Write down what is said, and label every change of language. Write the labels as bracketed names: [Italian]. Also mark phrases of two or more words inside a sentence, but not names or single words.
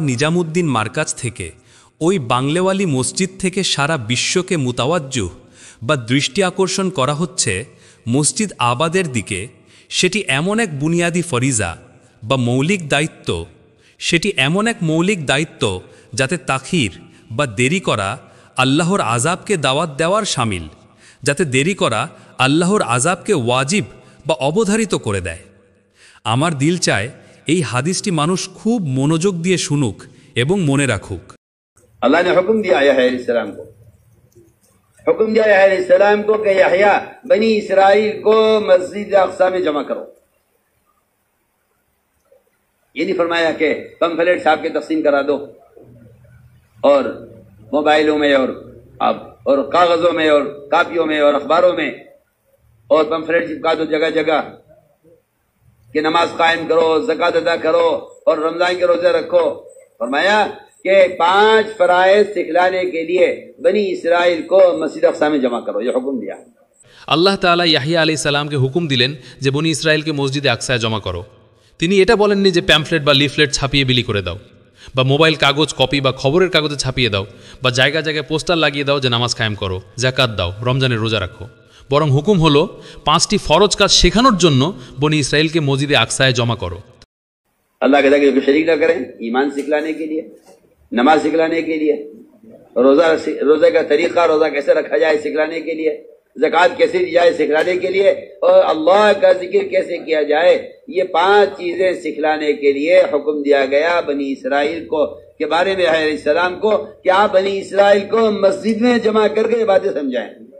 [Bangla] নিজামুদ্দিন মারকাজ থেকে ওই বাংলাওয়ালি মসজিদ থেকে সারা বিশ্বকে মুতাওয়াজ্জুহ বা দৃষ্টি আকর্ষণ করা হচ্ছে মসজিদ আবাদের দিকে, সেটি এমন এক বুনিয়াদি ফরিজা বা মৌলিক দায়িত্ব, সেটি এমন এক মৌলিক দায়িত্ব যাতে তাখির বা দেরি করা আল্লাহর আযাবকে দাওয়াত দেওয়ার শামিল, যাতে দেরি করা আল্লাহর আযাবকে ওয়াজিব বা অবধারিত করে দেয়। আমার দিল চায় এই হাদিসটি মানুষ খুব মনোযোগ দিয়ে শুনুক এবং মনে রাখুক। [Urdu] اللہ نے حکم دیا یحییٰ علیہ السلام کو، حکم دیا یحییٰ علیہ السلام کو کہ یحییٰ بنی اسرائیل کو مسجد اقصی میں جمع کرو۔ یہ نہیں فرمایا کہ پمفلیٹ چھاپ کے تقسیم کرا دو اور موبائلوں میں اور کاغذوں میں اور کاپیوں میں اور اخباروں میں اور پمفلیٹ چپکا دو جگہ جگہ کہ نماز قائم کرو، زکوٰۃ ادا کرو اور رمضان کے روزے رکھو۔ فرمایا کہ 5 فرائض سکھلانے کے لیے بنی اسرائیل کو مسجد اقصی میں جمع کرو، یہ حکم دیا۔ [Bangla] আল্লাহ তাআলা ইয়াহিয়া আলাইহিস সালামকে হুকুম দিলেন যে বনি ইসরায়েলকে মসজিদে আকসায় জমা করো। তিনি এটা বলেননি যে প্যামফলেট বা লিফলেট ছাপিয়ে বিলি করে দাও, বা মোবাইল কাগজ কপি বা খবরের কাগজে ছাপিয়ে দাও, বা জায়গা জায়গায় পোস্টার লাগিয়ে দাও যে নামাজ কায়েম করো, যাকাত দাও, রমজানের রোজা রাখো। বরং হুকুম হলো 5টি ফরজ কাজ শেখানোর জন্য বনি ইসরায়েলকে মসজিদে আকসায় জমা করো। [Urdu] اللہ کے ذکر کو شریک نہ کریں، ایمان سکھلانے کے لیے، نماز سکھلانے کے لیے، روزے کا طریقہ، روزہ کیسے رکھا جائے سکھلانے کے لیے، زکوٰۃ کیسے دی جائے سکھلانے کے لیے، اور اللہ کا ذکر کیسے کیا جائے، یہ 5 چیزیں سکھلانے کے لیے حکم دیا گیا بنی اسرائیل کو کے بارے میں علیہ السلام کو کہ آپ بنی اسرائیل کو مسجد میں جمع کر کے باتیں سمجھائیں۔